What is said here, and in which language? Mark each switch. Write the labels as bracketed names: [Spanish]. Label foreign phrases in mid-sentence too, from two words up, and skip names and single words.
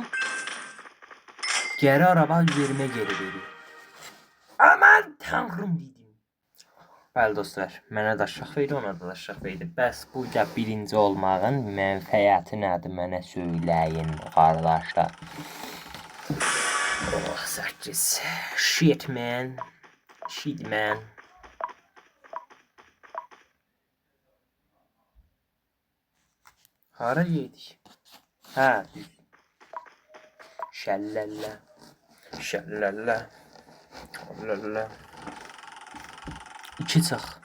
[Turkish] Geri araba üzerime geri veriyor. Aman tanrım dedim. [Azerbaijani] Bəli dostlar, mənə də şax verdi, ona da şax verdi. Bəs burada birinci olmağın mənfəəti nədir? Mənə söyləyin qardaşlar. [English] Oh, 8. Shit man. Shit man. [Azerbaijani] Hara yedik? Hə, düz. Şəllələ. Şəllələ. Şəllələ. 2 çıx.